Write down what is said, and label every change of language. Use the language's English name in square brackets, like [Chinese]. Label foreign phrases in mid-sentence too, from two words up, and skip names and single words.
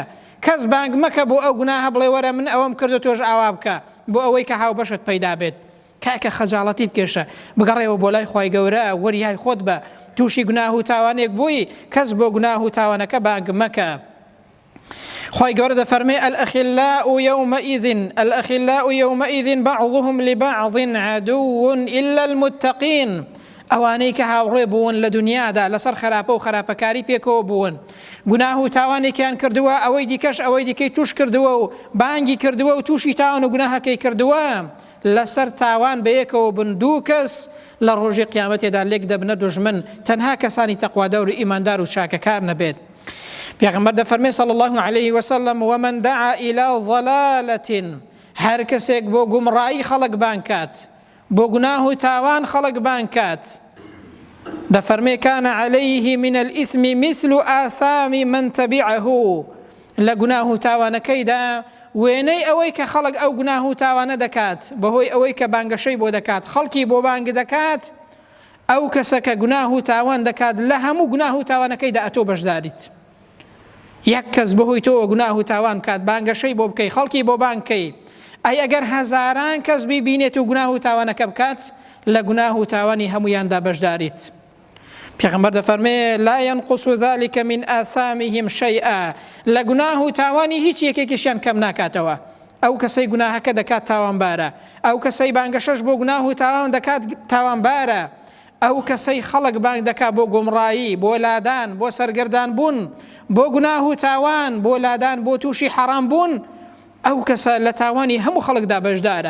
[Central Kurdish] کەس بانگ مەکە بۆ ئەو گوناهە بڵێ وەرە من ئەوەم کردو تۆش ئاوا بکە بۆ ئەوەی کە هاوبەشت پەیدا بێت. کاکە خەجاڵەتی بکێشە بگەڕێەوە بۆ لای خی گەورە، وەریای خۆت بە، تووشی گوناه و تاوانێک بووی کەس بۆ گوناه و تاوانەکە بانگ مەکە. خی گەورە دەفەرمێ [Arabic] الأخلاء يومئذ بعضهم لبعض عدو إلا المتقين. [Central Kurdish] ئەوانەی کە هاوڕێ بوون لە دنیادا لەسەر خراپە و خراپەکاری پێکەوە بوون، گوناه و تاوانێکیان کردووە، ئەوەی دیکەش ئەوەی دیکەی توش کردووە و بانگی کردووە و تووشی تاوان و گوناهەکەی کردووە، لەسەر تاوان بەیەکەوە بن دوو کەس لە ڕۆژی قیامەتێدا لێک دەبنە دوژمن، تەنها کەسانی تەقوادەور و ئیماندار و چاکەکار نەبێت. پێغەمبەر دەفەرمێ [Arabic] صلی الله عليه وسلم ومن دعا إلى ضلالة، [Central Kurdish] هەر کەسێک بۆ گومڕایی خەڵک بانگ کات، بۆ گوناه و تاوان خەڵک بانگ کات، دەفەرمێ [Arabic] كان عليه من الإثم مثل آثام من تبعه. [Central Kurdish] لە گوناه و تاوانەکەیدا وێنەی ئەوەی کە خەڵک ئەو گوناه و تاوانە دەکات بەهۆی ئەوەی کە بانگەشەی بۆ دەکات، خەڵکی بۆ بانگ دەکات، ئەو کەسە کە گوناه و تاوان دەکات لە هەموو گوناه و تاوانەکەیدا ئەتۆ بەشداریت. یەک کەس بەهۆی تۆ گوناه و تاوان کات، بانگەشەی بۆ بکەی، خەڵکی بۆ بانگکەی، ئەی ئەگەر هەزاران کەس بیبینێت و گوناه و تاوانەکە بکات لە گوناه و تاوانی هەمویاندا بەشداریت. پێغەمبەر دەفەرمێ [Arabic] لا ينقص ذلك من آثامهم شيئا. [Central Kurdish] لە گوناه و تاوانی هیچ یەکێکیشیان کەم ناکاتەوە. ئەو کەسەی گوناهەکە دەکات تاوانبارە، ئەو کەسەی بانگەشەش بۆ گوناه و تاوان دەکات تاوانبارە، ئەو کەسەی خەڵک بانگ دەکات بۆ گۆمڕایی، بۆ لادان، بۆ سەرگەردان بوون، بۆ گوناه و تاوان، بۆ لادان، بۆ تووشی حەرام بوون، ئەو کەسە لە تاوانی هەموو خەڵکدا بەشدارە.